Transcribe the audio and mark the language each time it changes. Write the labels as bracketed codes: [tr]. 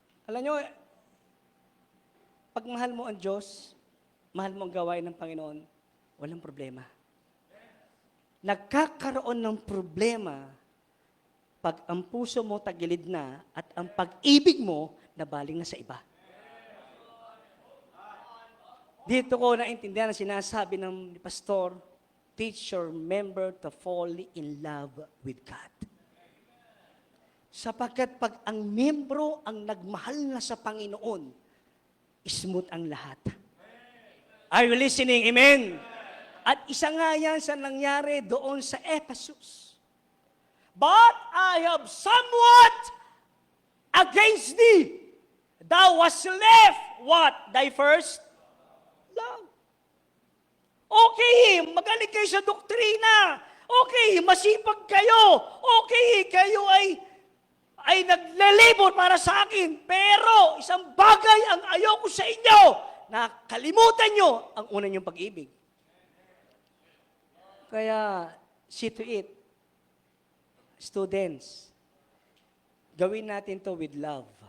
[tl] Alam nyo, pag mahal mo ang Diyos, mahal mo ang gawain ng Panginoon, walang problema. Nagkakaroon ng problema pag ang puso mo tagilid na at ang pag-ibig mo nabaling na sa iba. [en] Dito ko naintindihan ang sinasabi ng pastor, teach your member to fall in love with God. [tl] Sapagkat pag ang membro ang nagmahal na sa Panginoon, smooth ang lahat. Are you listening? Amen? At isa nga yan sa nangyari doon sa Ephesus. [en] But I have somewhat against thee. Thou hast left what? Thy first love. [tl] Okay, magaling kayo sa doktrina. Okay, masipag kayo. Okay, kayo ay naglilibot para sa akin. Pero isang bagay ang ayoko sa inyo, na kalimutan nyo ang una nyong pag-ibig. [en] Kaya, see to it. [tl] Students, gawin natin to with love.